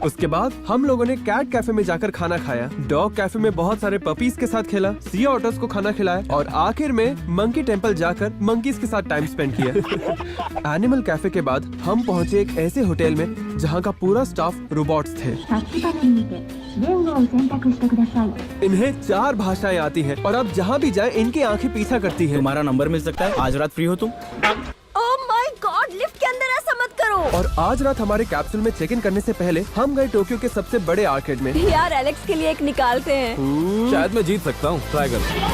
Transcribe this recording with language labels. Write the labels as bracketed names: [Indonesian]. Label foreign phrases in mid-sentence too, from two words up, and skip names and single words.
[Hindi] उसके बाद हम लोगों ने [English] cat cafe [Hindi] में जाकर खाना खाया। [English] dog cafe [Hindi] में बहुत सारे पपीज के साथ खेला, [English] sea otters [Hindi] को खाना खिलाया और आखिर में [English] monkey temple [Hindi] जाकर मंकीज के साथ [English] time spend [Hindi] किया। [English] animal cafe [Hindi] के बाद हम पहुंचे एक ऐसे होटल में जहां का पूरा स्टाफ रोबोट्स थे। [Japanese] タッチパネルにて言語を選択してください。 [Hindi] इन्हें 4 भाषाएं आती हैं और अब जहां भी जाएं इनकी आंखें पीछा करती हैं। तुम्हारा नंबर मिल सकता है? आज रात फ्री हो तुम? [English] oh my god, [Hindi] लिफ्ट के अंदर ऐसा मत करो। और आज रात हमारे कैप्सूल में [English] check in [Hindi] करने से पहले हम गए टोक्यो के सबसे बड़े आर्केड में। यार एलेक्स के लिए एक निकालते हैं। शायद मैं जीत सकता हूँ। ट्राई कर।